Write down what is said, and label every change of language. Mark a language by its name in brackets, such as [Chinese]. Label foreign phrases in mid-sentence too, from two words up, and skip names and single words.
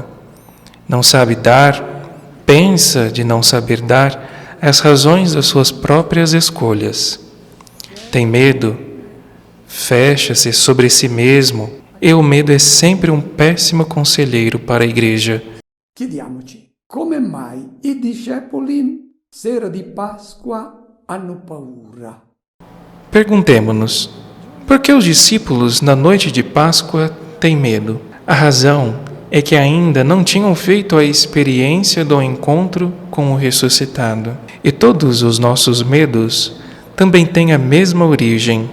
[Portuguese] Não sabe dar, pensa de não saber dar as razões das suas próprias escolhas. Tem medo, fecha-se sobre si mesmo, e o medo é sempre um péssimo conselheiro para a igreja. [Italian] Chiediamoci, come mai i discepoli, sera di Pasqua, hanno paura? [Portuguese] Perguntemo-nos, por que os discípulos na noite de Páscoa têm medo? A razão é que ainda não tinham feito a experiência do encontro com o ressuscitado. E todos os nossos medos também têm a mesma origem.